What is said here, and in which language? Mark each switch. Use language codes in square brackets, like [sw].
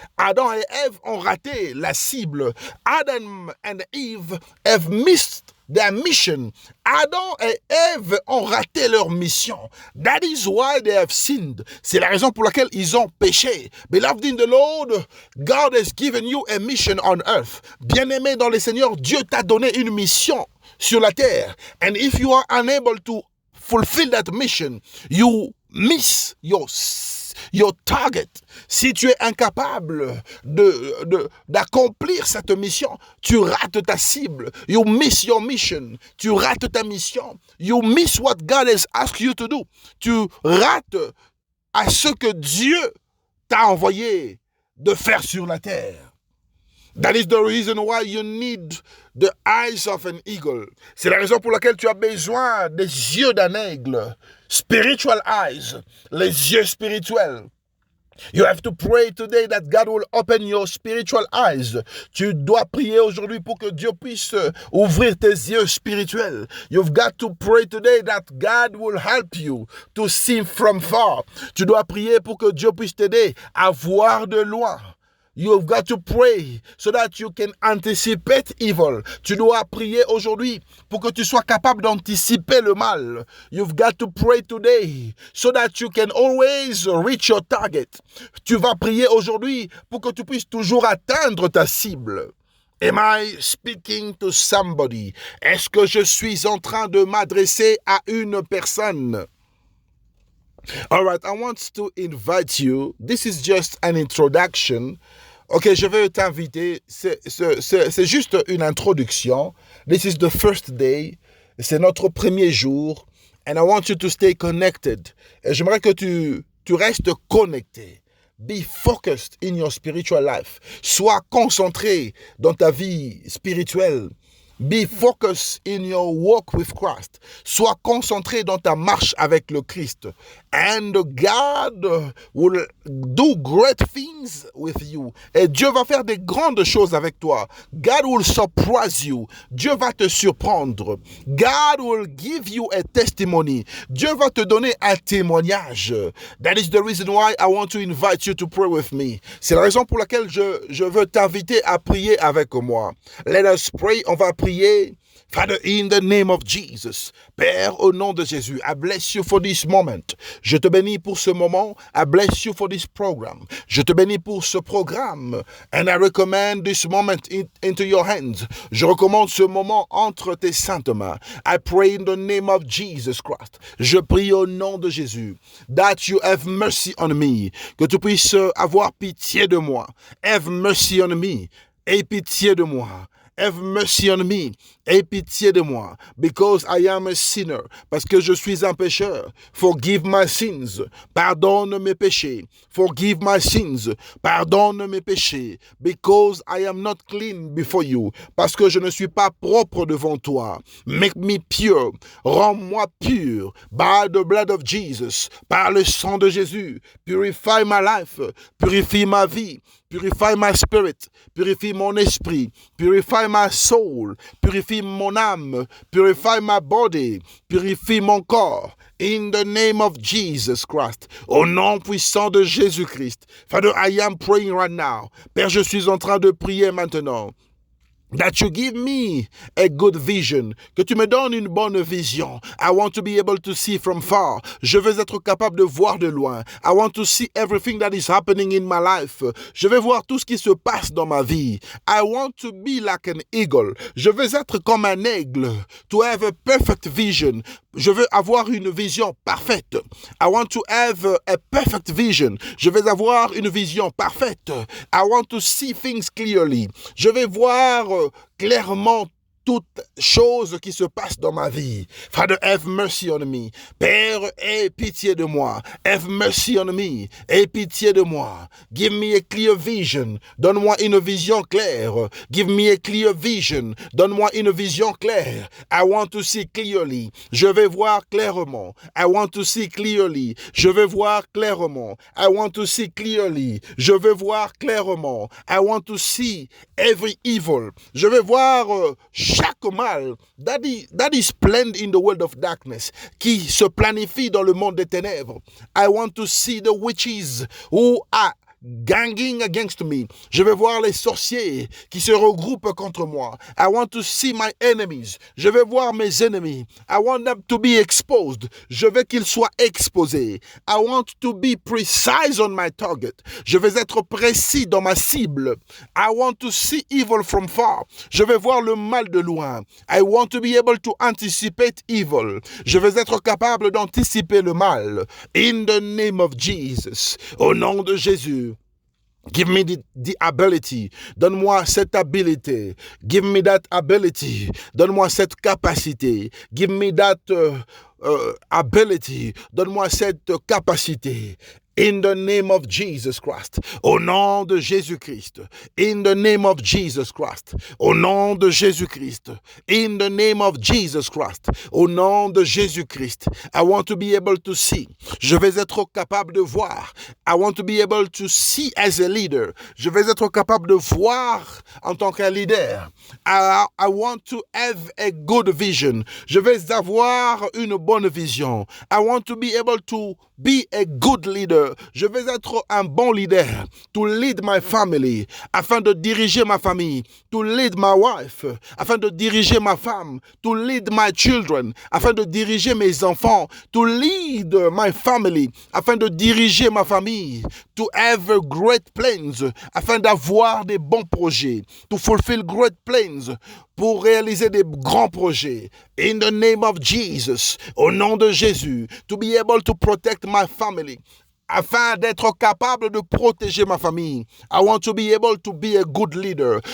[fr] Adam et Ève ont raté la cible. [en] Adam and Eve have missed their mission. [fr] Adam et Ève ont raté leur mission. [en] That is why they have sinned. [fr] C'est la raison pour laquelle ils ont péché. [en] Beloved in the Lord, God has given you a mission on earth. [fr] Bien-aimé dans le Seigneur, Dieu t'a donné une mission sur la terre. [en] And if you are unable to fulfill that mission, you miss your target. [fr] Si tu es incapable d'accomplir cette mission, tu rates ta cible. [en] You miss your mission. [fr] Tu rates ta mission. [en] You miss what God has asked you to do. [fr] Tu rates à ce que Dieu t'a envoyé de faire sur la terre. [en] That is the reason why you need the eyes of an eagle. [fr] C'est la raison pour laquelle tu as besoin des yeux d'un aigle. [en] Spiritual eyes, [fr] les yeux spirituels. [en] You have to pray today that God will open your spiritual eyes. [fr] Tu dois prier aujourd'hui pour que Dieu puisse ouvrir tes yeux spirituels. [en] You've got to pray today that God will help you to see from far. [fr] Tu dois prier pour que Dieu puisse t'aider à voir de loin. [en] You've got to pray so that you can anticipate evil. [fr] Tu dois prier aujourd'hui pour que tu sois capable d'anticiper le mal. [en] You've got to pray today so that you can always reach your target. [fr] Tu vas prier aujourd'hui pour que tu puisses toujours atteindre ta cible. [en] Am I speaking to somebody? [fr] Est-ce que je suis en train de m'adresser à une personne? [en] All right, I want to invite you. This is just an introduction. [fr] Ok, je vais t'inviter. C'est juste une introduction. [en] This is the first day. [fr] C'est notre premier jour. [en] And I want you to stay connected. [fr] Et j'aimerais que tu restes connecté. [en] Be focused in your spiritual life. [fr] Sois concentré dans ta vie spirituelle. [en] Be focused in your walk with Christ. [fr] Sois concentré dans ta marche avec le Christ. [en] And God will do great things with you. [fr] Et Dieu va faire des grandes choses avec toi. [en] God will surprise you. [fr] Dieu va te surprendre. [en] God will give you a testimony. [fr] Dieu va te donner un témoignage. [en] That is the reason why I want to invite you to pray with me. [fr] C'est la raison pour laquelle je veux t'inviter à prier avec moi. [en] Let us pray. [fr] On va prier. [en] Father, in the name of Jesus, [fr] Père, au nom de Jésus, [en] I bless you for this moment. [fr] Je te bénis pour ce moment. [en] I bless you for this program. [fr] Je te bénis pour ce programme. [en] And I recommend this moment into your hands. [fr] Je recommande ce moment entre tes saintes mains. [en] I pray in the name of Jesus Christ. [fr] Je prie au nom de Jésus. [en] That you have mercy on me. [fr] Que tu puisses avoir pitié de moi. [en] Have mercy on me. [fr] Aie pitié de moi. [en] Have mercy on me. [fr] Aie pitié de moi. [en] Because I am a sinner. [fr] Parce que je suis un pécheur. [en] Forgive my sins. [fr] Pardonne mes péchés. [en] Forgive my sins. [fr] Pardonne mes péchés. [en] Because I am not clean before you. [fr] Parce que je ne suis pas propre devant toi. [en] Make me pure. [fr] Rends-moi pur. [en] By the blood of Jesus. [fr] Par le sang de Jésus. [en] Purify my life. [fr] Purifie ma vie. [en] Purify my spirit, [fr] purifie mon esprit, [en] purify my soul, [fr] purifie mon âme, [en] purify my body, [fr] purifie mon corps. [en] In the name of Jesus Christ, [fr] au nom puissant de Jésus-Christ. [en] Father, I am praying right now. [fr] Père, je suis en train de prier maintenant. [en] That you give me a good vision. [fr] Que tu me donnes une bonne vision. [en] I want to be able to see from far. [fr] Je veux être capable de voir de loin. [en] I want to see everything that is happening in my life. [fr] Je veux voir tout ce qui se passe dans ma vie. [en] I want to be like an eagle. [fr] Je veux être comme un aigle. [en] To have a perfect vision. [fr] Je veux avoir une vision parfaite. [en] I want to have a perfect vision. [fr] Je veux avoir une vision parfaite. [en] I want to see things clearly. [fr] Je vais voir clairement toutes choses qui se passent dans ma vie. [en] Father, have mercy on me. [fr] Père, aie pitié de moi. [en] Have mercy on me. [fr] Aie pitié de moi. [en] Give me a clear vision. [fr] Donne-moi une vision claire. [en] Give me a clear vision. [fr] Donne-moi une vision claire. [en] I want to see clearly. [fr] Je vais voir clairement. [en] I want to see clearly. [fr] Je vais voir clairement. [en] I want to see clearly. [fr] Je vais voir clairement. [en] I want to see every evil. [fr] Je vais voir chaque mal [en] that is planned in the world of darkness, [fr] qui se planifie dans le monde des ténèbres. [en] I want to see the witches who are ganging against me. [fr] Je vais voir les sorciers qui se regroupent contre moi. [en] I want to see my enemies. [fr] Je vais voir mes ennemis. [en] I want them to be exposed. [fr] Je veux qu'ils soient exposés. [en] I want to be precise on my target. [fr] Je vais être précis dans ma cible. [en] I want to see evil from far. [fr] Je vais voir le mal de loin. [en] I want to be able to anticipate evil. [fr] Je vais être capable d'anticiper le mal. [en] In the name of Jesus. [fr] Au nom de Jésus. [en] Give me the ability. [fr] Donne-moi cette habilité. [en] Give me that ability. [fr] Donne-moi cette capacité. [en] Give me that ability. [fr] Donne-moi cette capacité. [en] In the name of Jesus Christ. [fr] Au nom de Jésus-Christ. [en] In the name of Jesus Christ. [fr] Au nom de Jésus-Christ. [en] In the name of Jesus Christ. [fr] Au nom de Jésus-Christ. [en] I want to be able to see. [fr] Je vais être capable de voir. [en] I want to be able to see as a leader. [fr] Je vais être capable de voir en tant qu'un leader. [en] I want to have a good vision. [fr] Je vais avoir une bonne vision. [en] I want to be able to be a good leader. [fr] Je vais être un bon leader. [en] To lead my family. [fr] Afin de diriger ma famille. [en] To lead my wife. [fr] Afin de diriger ma femme. [en] To lead my children. [fr] Afin de diriger mes enfants. [en] To lead my family. [fr] Afin de diriger ma famille. [en] To have great plans. [fr] Afin d'avoir des bons projets. [en] To fulfill great plans. [fr] Pour réaliser des grands projets. [en] In the name of Jesus. [fr] Au nom de Jésus. [en] To be able to protect my family. [fr] Afin d'être capable de protéger ma famille. [en] I want to be able to be a good leader.